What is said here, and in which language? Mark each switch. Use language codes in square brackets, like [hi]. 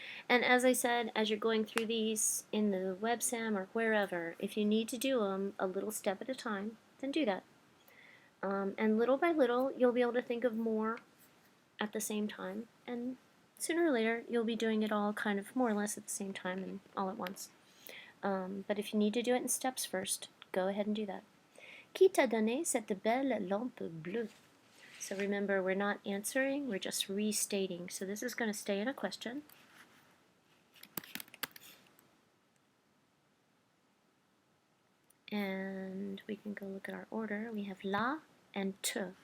[en] And as I said, as you're going through these in the WebSam or wherever, if you need to do them a little step at a time, then do that. And little by little, you'll be able to think of more at the same time. And sooner or later, you'll be doing it all kind of more or less at the same time and all at once. But if you need to do it in steps first, go ahead and do that. [fr] Qui t'a donné cette belle lampe bleue? [en] So remember, we're not answering, we're just restating. So this is going to stay in a question. And we can go look at our order. We have la and te.